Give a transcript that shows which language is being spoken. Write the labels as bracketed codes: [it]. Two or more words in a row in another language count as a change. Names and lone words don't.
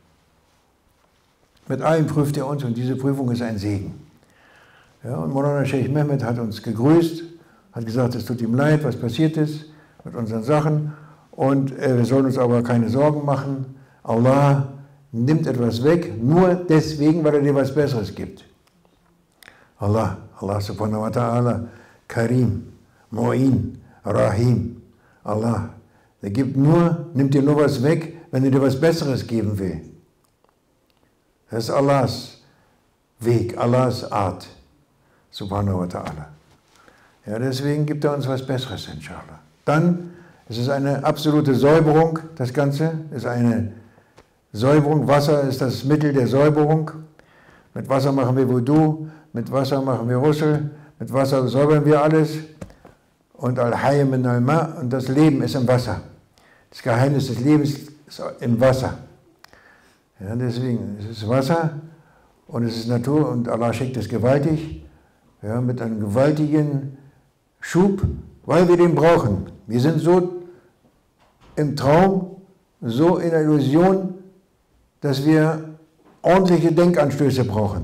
[de] Mit allem prüft er uns und diese Prüfung ist ein Segen. Ja, und Maulana Sheikh Mehmet hat uns gegrüßt, hat gesagt, es tut ihm leid, was passiert ist mit unseren Sachen und wir sollen uns aber keine Sorgen machen. Allah nimmt etwas weg, nur deswegen, weil er dir was Besseres gibt. [ar] الله سبحانه وتعالى، كريم، معين، رحيم. [de] Allah, der nimmt dir nur was weg, wenn er dir was Besseres geben will. Das ist Allahs Weg, Allahs Art, [ar] سبحانه وتعالى. [de] Ja, deswegen gibt er uns was Besseres, inshallah. Dann ist es eine absolute Säuberung, das Ganze ist eine Säuberung. Wasser ist das Mittel der Säuberung. Mit Wasser machen wir Wudu, mit Wasser machen wir Ghusl, mit Wasser säubern wir alles. [ar] Und الحي من الماء, [de] und das Leben ist im Wasser. Das Geheimnis des Lebens ist im Wasser. Ja, deswegen, es ist Wasser und es ist Natur und Allah schickt es gewaltig, ja, mit einem gewaltigen Schub, weil wir den brauchen. Wir sind so im Traum, so in der Illusion, dass wir ordentliche Denkanstöße brauchen.